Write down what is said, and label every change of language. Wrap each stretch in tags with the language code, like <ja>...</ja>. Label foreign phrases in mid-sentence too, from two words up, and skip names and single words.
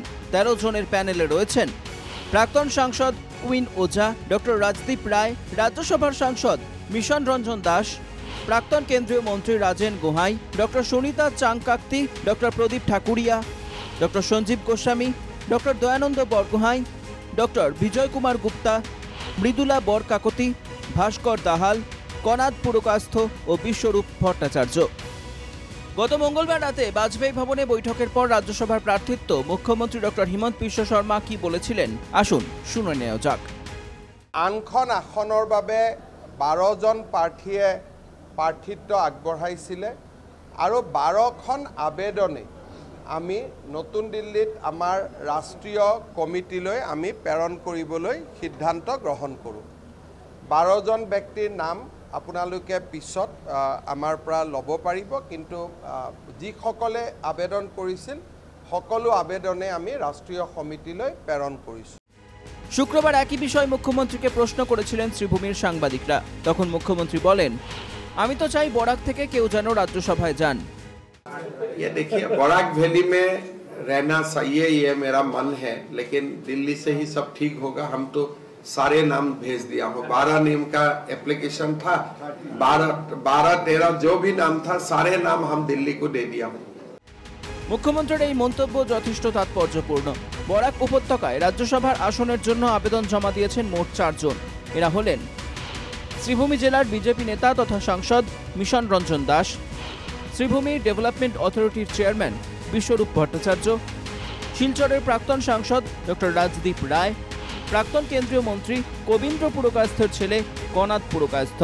<bn>13 জনের প্যানেলে রয়েছেন প্রাক্তন সাংসদ কুইন ওঝা, ডক্টর রাজদীপ রায়, রাজ্যসভার সাংসদ মিশন রঞ্জন দাস, প্রাক্তন কেন্দ্রীয় মন্ত্রী রাজেন গোহাই, ডক্টর সুনিতা চাংকাকতি, ডক্টর প্রদীপ ঠাকুরিয়া, ডক্টর সঞ্জীব গোস্বামী, ডক্টর দয়ানন্দ বরগোহাই, ডক্টর বিজয় কুমার গুপ্তা, মৃদুলা বরকাকতি, ভাস্কর দাহাল, কনাদ পুরকাস্থ ও বিশ্বরূপ ভট্টাচার্য। গত মঙ্গলবার রাতে বাজপেয়ী ভবনে বৈঠকের পর রাজ্যসভার প্রার্থিত্ব মুখ্যমন্ত্রী ডক্টর হিমন্ত বিশ্ব শর্মা কি বলেছিলেন আসুন শুনে নেওয়া যাক।</bn> <as>আনখন আসনৰ বাবে 12 জন প্ৰাৰ্থীয়ে প্ৰাৰ্থিত্ব আগবঢ়াইছিলে আৰু 12খন আবেদনে আমি নতুন দিল্লীত আমাৰ ৰাষ্ট্ৰীয় কমিটিলৈ আমি প্ৰেৰণ কৰিবলৈ সিদ্ধান্ত গ্ৰহণ কৰোঁ। 12 জন ব্যক্তিৰ নাম আপোনালোকে পিছত আমাৰ পৰা ল'ব পাৰিব, কিন্তু যিসকলে আবেদন কৰিছিল সকলো আবেদনে আমি ৰাষ্ট্ৰীয় সমিতিলৈ প্ৰেৰণ কৰিছোঁ।</as> <bn>শুক্রবার একই বিষয় মুখ্যমন্ত্রীকে প্রশ্ন করেছিলেন শ্রীভূমির সাংবাদিকরা। তখন মুখ্যমন্ত্রী বলেন, আমি তো চাই বরাক থেকে কেউ যেন রাজ্যসভায় যান।</bn> <hi>ये देखिए, बराक वैली में रहना चाहिए, ये मेरा मन है, लेकिन दिल्ली से ही सब ठीक होगा। हम तो सारे नाम भेज दिया हो, 12 नाम का एप्लीकेशन था, 12-13 जो भी नाम था सारे नाम हम दिल्ली को दे दिया हो।</hi> <bn>মুখ্যমন্ত্রীর এই মন্তব্য যথেষ্ট তাৎপর্যপূর্ণ। বরাক উপত্যকায় রাজ্যসভার আসনের জন্য আবেদন জমা দিয়েছেন মোট 4 জন। এরা হলেন শ্রীভূমি জেলার বিজেপি নেতা তথা সাংসদ মিশন রঞ্জন দাস, শ্রীভূমি ডেভেলপমেন্ট অথরিটির চেয়ারম্যান বিশ্বরূপ ভট্টাচার্য, শিলচরের প্রাক্তন সাংসদ ডক্টর রাজদীপ রায়, প্রাক্তন কেন্দ্রীয় মন্ত্রী কবীন্দ্র পুরকাস্থের ছেলে কনাদ পুরকাস্থ।</bn>